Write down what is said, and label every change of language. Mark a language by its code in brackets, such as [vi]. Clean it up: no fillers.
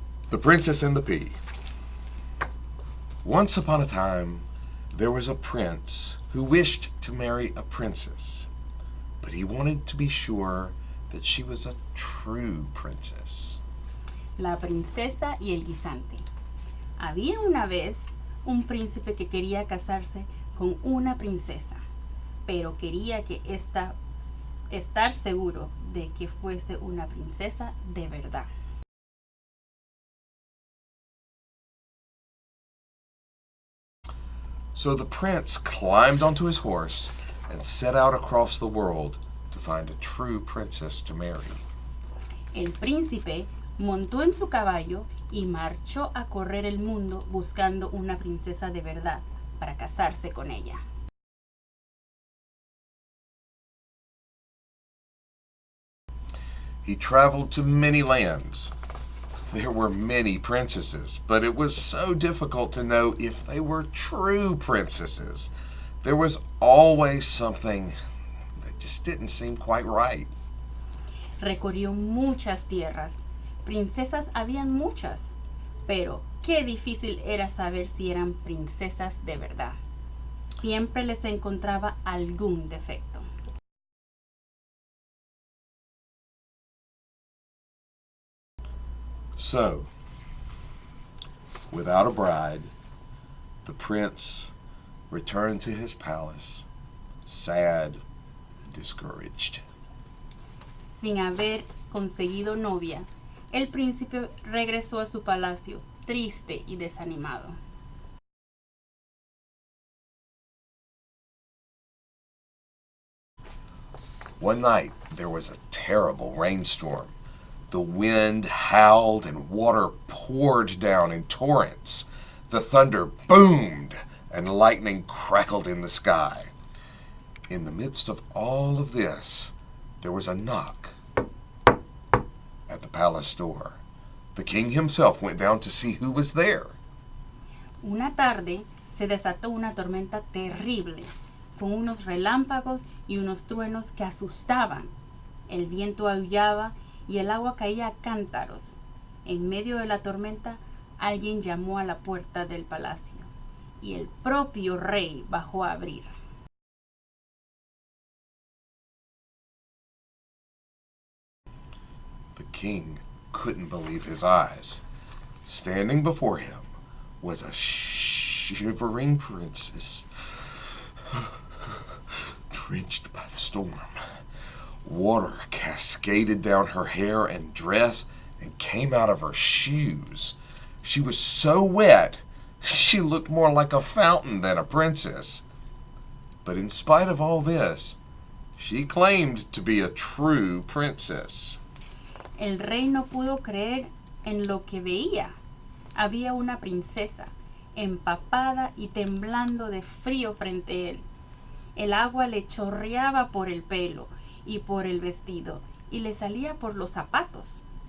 [en] The Princess and the Pea. Once upon a time, there was a prince who wished to marry a princess, but he wanted to be sure that she was a true princess. [es] La princesa y el guisante. Había una vez un príncipe que quería casarse con una princesa, pero quería que estar seguro de que fuese una princesa de verdad. [en] So the prince climbed onto his horse and set out across the world to find a true princess to marry. [es] El príncipe montó en su caballo y marchó a correr el mundo buscando una princesa de verdad para casarse con ella. [en] He traveled to many lands. There were many princesses, but it was so difficult to know if they were true princesses. There was always something that just didn't seem quite right. [es] Recorrió muchas tierras. Princesas habían muchas, pero qué difícil era saber si eran princesas de verdad. Siempre les encontraba algún defecto. [en] So, without a bride, the prince returned to his palace, sad and discouraged. [es] Sin haber conseguido novia, el príncipe regresó a su palacio, triste y desanimado. [en] One night, there was a terrible rainstorm. The wind howled and water poured down in torrents. The thunder boomed and lightning crackled in the sky. In the midst of all of this, there was a knock at the palace door. The king himself went down to see who was there. [es] Una tarde se desató una tormenta terrible, con unos relámpagos y unos truenos que asustaban. El viento aullaba y el agua caía a cántaros. En medio de la tormenta, alguien llamó a la puerta del palacio y el propio rey bajó a abrir. [en] The king couldn't believe his eyes. Standing before him was a shivering princess, drenched by the storm. Water cascaded down her hair and dress and came out of her shoes. She was so wet, she looked more like a fountain than a princess. But in spite of all this, she claimed to be a true princess. [es] El rey no pudo creer en lo que veía. Había una princesa, empapada y temblando de frío frente a él. El agua le chorreaba por el pelo y por el vestido y le salía por los zapatos.